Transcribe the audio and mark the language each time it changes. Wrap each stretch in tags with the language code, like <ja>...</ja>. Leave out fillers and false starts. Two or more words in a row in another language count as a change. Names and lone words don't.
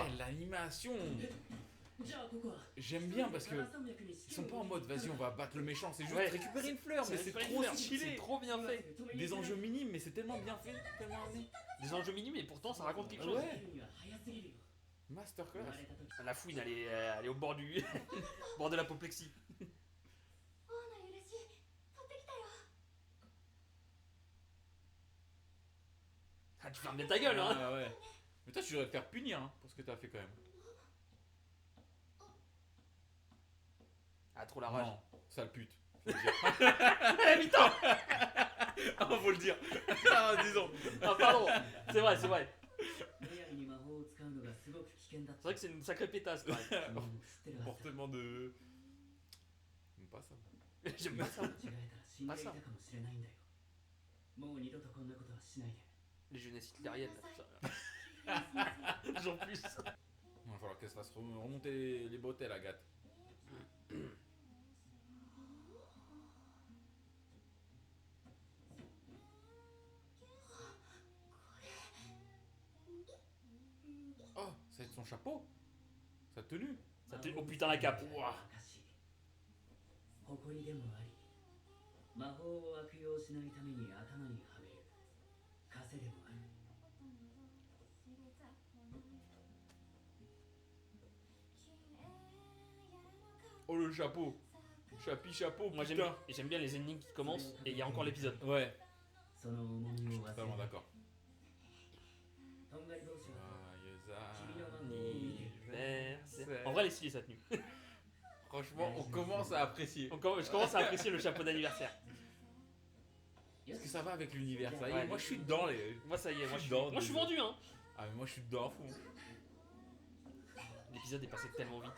<fr>L'animation, j'aime bien parce que ils sont pas en mode vas-y on va battre le méchant, c'est juste Ouais. récupérer une fleur, mais c'est trop C'est stylé. trop bien fait. Des enjeux minimes, mais c'est tellement bien fait, tellement amené. Des enjeux minimes et pourtant ça raconte quelque chose. Ouais. Masterclass. La fouine elle est au bord du bord de l'apoplexie.</fr> <ja>王の許し取ってきたよ</ja> <fr>Ah, tu fermes bien ta gueule hein. Ah, ouais. Mais toi tu devrais te faire punir hein, pour ce que t'as fait quand même. Ah trop la rage. Non, sale pute. Faut le dire. Eh putain. Ah, faut le dire. Ah, disons. Ah pardon. C'est vrai, c'est vrai.</fr> <ja>むやみに魔法を使うのがすごく危険だっ</ja> <fr>C'est vrai que c'est une sacrée pétasse quand même.</fr> <ja>た知ってるはずだ</ja> <fr>Comportement de. J'aime pas ça. J'aime pas ça.</fr> <ja>間違えたら死んでいたかもしれないんだよもう二度とこんなことはしないで</ja> <fr>Les jeunesses hitlériennes là, tout ça. Toujours plus. Il va falloir qu'elle se fasse remonter les bretelles, Agathe. Oh, ça va être son chapeau. Sa tenue. Ça te... Oh putain la cape. Ouah.</fr> <ja>誇りでもあり魔法を悪用しないために頭にはめる枷でもある</ja> <fr>Oh, le chapeau. Chapeau, Moi putain. j'aime bien les énigmes qui commencent et il y a encore l'épisode. Ouais,</fr> <ja>その重みを忘れ</ja> <fr>totalement</fr> <ja>ない</ja> <fr>d'accord.</fr> <ja>とんがり同士は</ja> <fr>Anniversaire. En vrai, elle est stylée sa tenue. Franchement, on commence à apprécier. Je commence à apprécier le chapeau d'anniversaire. Est-ce que ça va avec l'univers, ça y est, Ouais. moi je suis dedans les. Moi ça y est, moi je suis Dedans, vendu hein. Ah mais moi je suis dedans à fond. L'épisode est passé tellement vite.</fr>